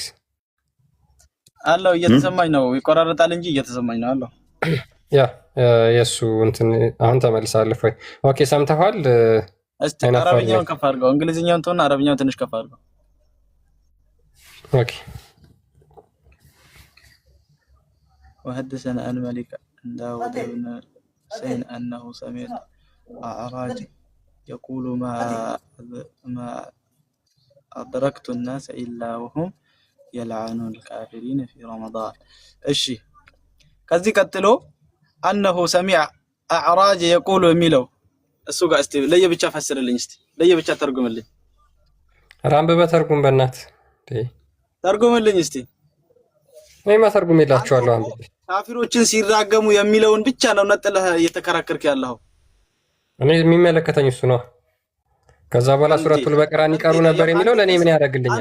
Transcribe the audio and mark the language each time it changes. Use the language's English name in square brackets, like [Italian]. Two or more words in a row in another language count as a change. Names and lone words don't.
[Amharic] አለው። እየተሰማኝ ነው፣ ይቆራረጣል እንጂ እየተሰማኝ ነው አለው። ያ የሱ እንትን አሁን ተመልሳለህ ወይ? ኦኬ ሰምተሃል? እስቲ አረብኛውን ከፍ አድርገው፣ እንግሊዝኛውን ተውና አረብኛውን ትንሽ ከፍ አድርገው። ኦኬ [Arabic] وحدثنا الملك داود بن حسين أنه سمع أعراج يقول ما أدركت الناس إلا وهم يلعنون الكافرين في رمضان. [Amharic] እሺ ከዚህ ቀጥሎ [Arabic] أنه سمع أعراج يقول [Amharic] የሚለው እሱ ጋር እስቲ ለየብቻ ፈስርልኝ፣ እስቲ ለየብቻ ተርጉምልኝ። ራምብ በተርጉም በእናት ተርጉምልኝ እስቲ። እኔማ ተርጉም ይላችኋለሁ። አንተ ካፊሮችን ሲራገሙ የሚለውን ብቻ ነው ነጥለህ እየተከራከርክ ያለው። እኔ የሚመለከተኝ እሱ ነው። ከዛ በኋላ [Arabic] سورة البقرة [Amharic] ይቀሩ ነበር የሚለው ለኔ ምን ያደርግልኛል?